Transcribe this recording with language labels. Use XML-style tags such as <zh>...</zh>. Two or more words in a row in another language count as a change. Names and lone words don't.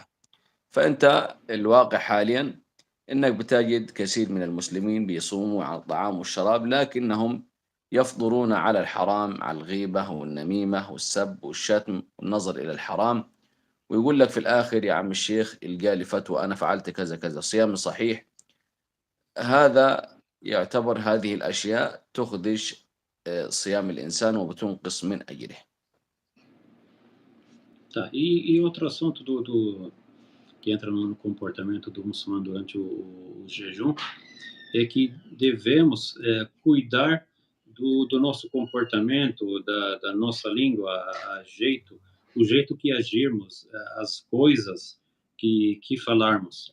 <ar>فأنت الواقع حاليا أنك بتجد كثير من المسلمين بيصوموا عن الطعام والشراب، لكنهم يفطرون على الحرام، على الغيبة والنميمة والسب والشتم والنظر إلى الحرام، ويقول لك في الآخر يا عم الشيخ القى لي فتوى أنا فعلت كذا كذا، صيامي صحيح. هذا يعتبر هذه الأشياء تخدش صيام الإنسان وبتنقص من أجره.</ar> <pt>Tá, e outro assunto que entra no comportamento do muçulmano durante o jejum é que devemos cuidar do nosso comportamento, da nossa língua, o jeito que agirmos, as coisas que falarmos.</pt>